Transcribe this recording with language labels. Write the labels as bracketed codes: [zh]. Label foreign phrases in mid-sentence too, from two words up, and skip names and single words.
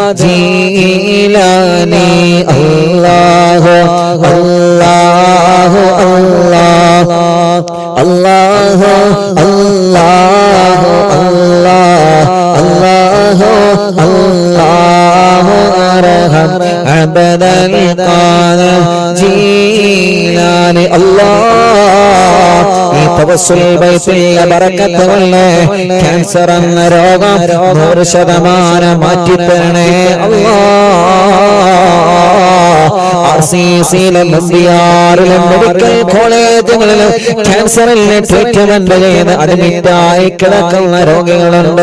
[ar] جيلاني الله الله الله الله الله الله الله أرحم عبد القادر جيلاني الله [ml] തവസ്സുൽ ബൈത്തുൽ ബറകത്തുകളെ ക്യാൻസർ എന്ന രോഗം 100% മാറ്റിത്തരണേ RCCയിലും MBRയിലും മെഡിക്കൽ കോളേജുകളിലും ക്യാൻസറിന് ട്രീറ്റ്മെന്റ് ചെയ്ത് അഡ്മിറ്റായി കിടക്കുന്ന രോഗികളുണ്ട്.